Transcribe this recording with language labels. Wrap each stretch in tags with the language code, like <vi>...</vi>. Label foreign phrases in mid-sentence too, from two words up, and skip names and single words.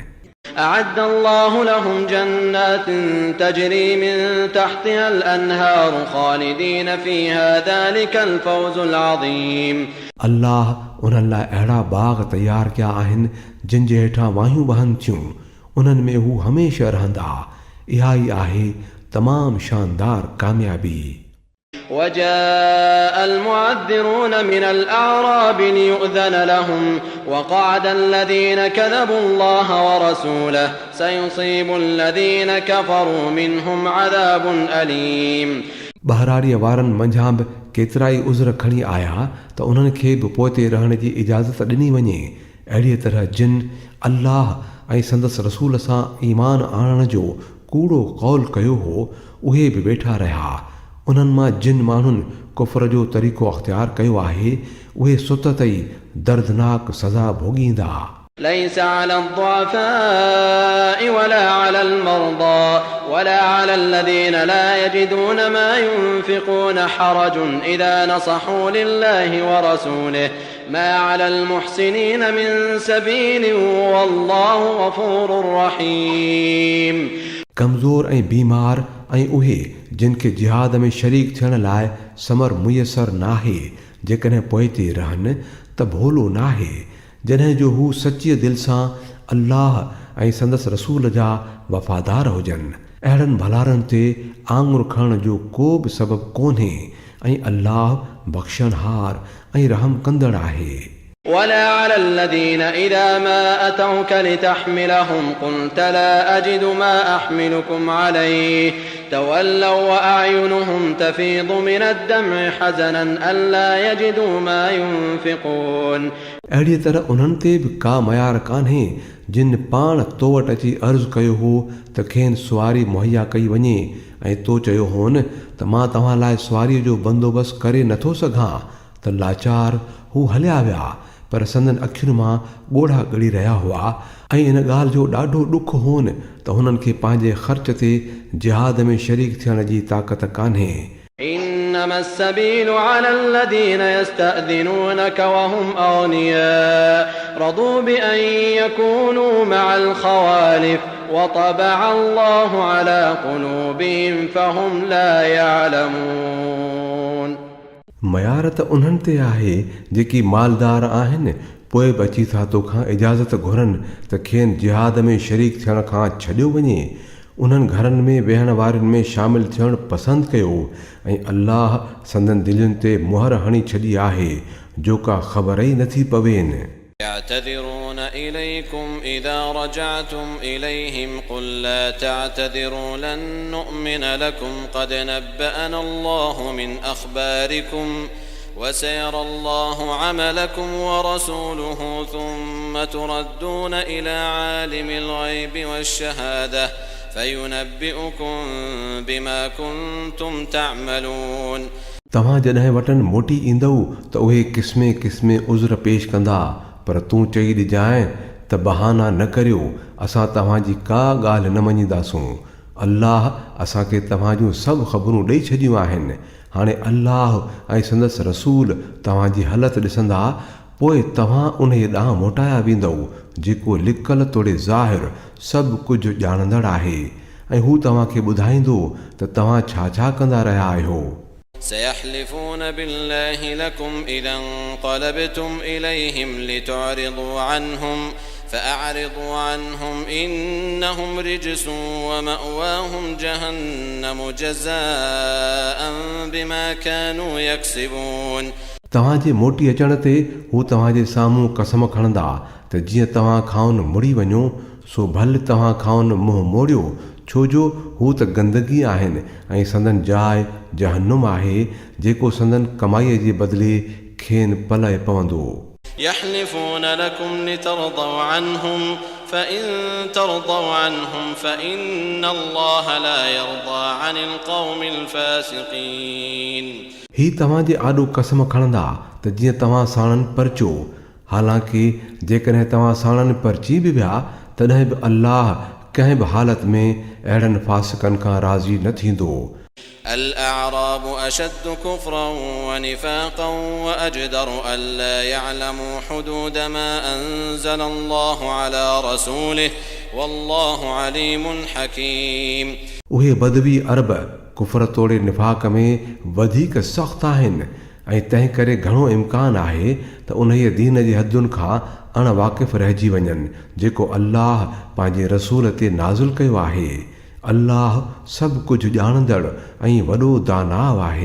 <ar>أعد الله لهم جنات تجري من تحتها الأنهار خالدين فيها ذلك الفوز العظيم।</ar> <sd>अल्लाह उन्हनि लाइ अहिड़ा बाग़ तयारु कया आहिनि जिन जे हेठां वाहियूं वहनि थियूं, उन्हनि में हू हमेशह रहंदा। इहा ई आहे तमामु शानदार कामयाबी।</sd> <ar>وجاء المعذرون من الأعراب ليؤذن لهم وقعد الذين كذبوا الله ورسوله سيصيب الذين كفروا منهم عذاب أليم।</ar> <sd>बहरारीअ वारनि मंझां बि केतिरा ई उज़र खणी आया त उन्हनि खे बि पोइते रहण जी इजाज़त ॾिनी वञे। अहिड़ीअ तरह जिन अल्लाह ऐं संदसि रसूल सां ईमान आणण जो कूड़ो कौल कयो हो उहे बि वेठा रहिया। उन्हनि मां जिन माण्हुनि कुफ़र जो तरीक़ो अख़्तियार कयो आहे उहे सुतत ई दर्दनाक सज़ा भोॻींदा।</sd> <ar>ليس على الضعفاء ولا على المرضى ولا على الذين لا يجدون ما ينفقون حرج إذا نصحوا لله ورسوله ما على المحسنين من سبيل والله غفور رحيم।</ar> <sd>कमज़ोर ऐं बीमार ऐं उहे जिन खे जिहाद में शरीक थियण लाइ समर मुयसर नाहे, जेकॾहिं पोइ ते रहनि त भोलो नाहे जॾहिं जो हू सची दिलि सां अल्लाह ऐं संदसि रसूल जा वफ़ादार हुजनि। अहिड़नि भलारनि ते आङुर खणण जो को बि सबबु कोन्हे ऐं अल्लाह बख़्शनहार ऐं रहम कंदड़ आहे।</sd> <ar>ولا على الذين إذا ما أتوك لتحملهم قلت لا أجد ما أحملكم عليه تولوا وأعينهم تفيض من الدمع حزنا ألا يجدوا ما ينفقون।</ar> <sd>अहिड़ीअ तरह उन्हनि ते बि का मयार कान्हे जिन पाण तो वटि अची अर्ज़ु कयो हो त खेनि सुवारी मुहैया कई वञे ऐं तो चयो होन त मां तव्हां लाइ सुवारीअ जो बंदोबस्तु करे नथो सघां त लाचार हू हलिया विया, पर संदन अखियुनि मां ॻोढ़ा ॻड़ी रहिया हुआ ऐं इन ॻाल्हि जो ॾाढो ॾुख होन त हुननि खे पंहिंजे ख़र्च ते जिहाद में शरीक थियण जी ताक़त कान्हे।</sd> <ar>إنما السبيل على الذين يستأذنونك وهم أغنياء رضوا بأن يكونوا مع الخوالف وطبع الله على قلوبهم فهم لا يعلمون।</ar> <sd>मयार त उन्हनि ते आहे जेकी मालदार आहिनि पोइ बि अची था तोखां इजाज़त घुरनि त खेनि जिहाद में शरीक थियण खां छॾियो वञे। उन्हनि घरनि में वेहण वारनि में शामिल थियणु पसंदि कयो ऐं अल्लाह संदन दिलयुनि ते मुहर हणी छॾी आहे जो का ख़बर ई नथी पवेनि।</sd> <ar>يعتذرون إليكم إذا رجعتم إليهم قل لا تعتذروا لن نؤمن لكم قد نبأنا الله من أخباركم وسيرى الله عملكم ورسوله ثم تردون إلى عالم الغيب والشهادة فينبئكم بما كنتم تعملون.</ar> <sd>तव्हां जॾहिं वटनि मोटी ईंदव त उहे क़िस्मे क़िस्मे उज़र पेश कंदा, पर तूं चई ॾिजांइ त बहाना न करियो, असां तव्हांजी का ॻाल्हि न मञींदासूं। अल्लाह असांखे तव्हां जूं सभु ख़बरूं ॾेई छॾियूं आहिनि। हाणे अल्लाह ऐं संदसि रसूल तव्हांजी हालति ॾिसंदा, पोइ तव्हां उन ॾांहुं मोटाया वेंदव जेको लिकल तोड़े ज़ाहिर सभु कुझु ॼाणंदड़ आहे, ऐं हू तव्हांखे ॿुधाईंदो त तव्हां छा छा कंदा रहिया आहियो।</sd> <ar>سيحلفون بالله لكم إذا انقلبتم إليهم لتعرضوا عنهم فأعرضوا عنهم إنهم رجس ومأواهم جهنم جزاء بما كانوا يكسبون.</ar> <sd>तव्हांजे मोटी अचण ते हू तव्हांजे साम्हूं कसम खणंदा त जीअं तव्हां खाउन मुड़ी वञो सो भले तव्हां खाउन मुंहुं मोड़ियो, छो जो हू त गंदगी आहिनि ऐं संदन जाइ जहन्नुम आहे जेको संदन कमाईअ जे बदिले खेनि पलए पवंदो।</sd> <ar>يحلفون لكم لترضوا عنهم فإن ترضوا عنهم فإن الله لا يرضى عن القوم الفاسقين.</ar> <sd>ही तव्हांजे आॾो कसम खणंदा त जीअं तव्हां साणनि परचो, हालांकि जेकॾहिं तव्हां साणनि परची बि विया तॾहिं बि अल्लाह कंहिं बि हालत में अहिड़नि फासिकनि खां राज़ी न थींदो।</sd> <ar>الأعراب أشد كفرا ونفاقا وأجدر ألا يعلموا حدود ما أنزل الله على رسوله والله عليم حكيم.</ar> <sd>उहे बदवी अरब कुफर तोड़े निफ़ाक़ में वधीक सख़्तु आहिनि ऐं तंहिं करे घणो इम्कान आहे त उन्हीअ दीन जी हदुनि खां अणवाक़िफ़ रहिजी वञनि जेको अल्लाह पंहिंजे रसूल ते नाज़िल कयो आहे। अल्लाह सभु कुझु ॼाणंदड़ ऐं वॾो दानाव आहे।</sd>